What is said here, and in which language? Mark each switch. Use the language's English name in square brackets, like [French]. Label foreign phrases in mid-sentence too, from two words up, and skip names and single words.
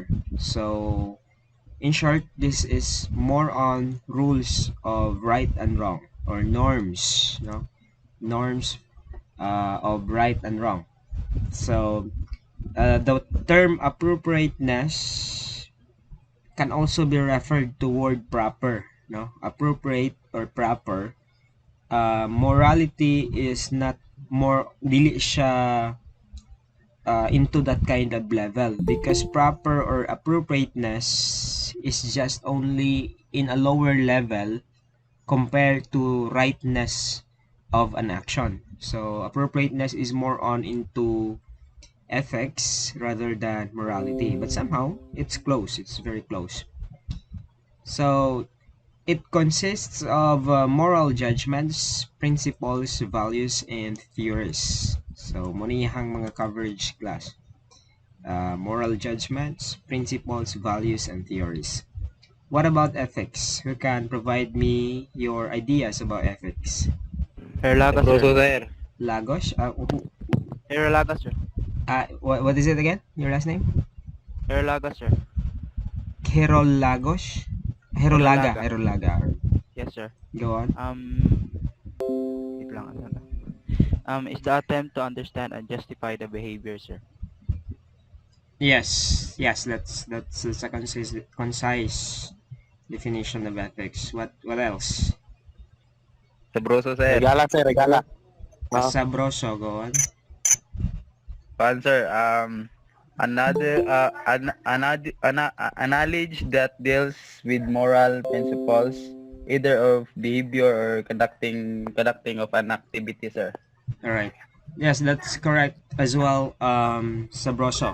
[English] So in short, this is more on rules of right and wrong or norms, norms of right and wrong. So the term appropriateness can also be referred to word proper, no? Appropriate or proper. Morality is not more [Hiligaynon] dili siya [English] into that kind of level because proper or appropriateness is just only in a lower level compared to rightness of an action. So appropriateness is more on into ethics rather than morality, but somehow it's close. It's very close. So it consists of moral judgments, principles, values, and theories. [Filipino] So muna yung mga coverage class. [English] Moral judgments, principles, values, and theories. What about ethics? Who can provide me your ideas about ethics? Herlaga, Sabroso, sir. sir. Lagos? Herlaga, sir. What is it again? Your last name? Herlaga, sir. Herol Lagos? Herolaga. Herolaga. Herolaga. Yes, sir. Go on. [Filipino] Wait lang, ano na. [English] Is the attempt to understand and justify the behavior, sir. Yes, that's a concise definition of ethics. What else? Sabroso, sir. Regala, sir. Regala. Sabroso, go on. Sir, another a knowledge that deals with moral principles, either of behavior or conducting of an activity, sir. All right. Yes, that's correct as well, Sabroso.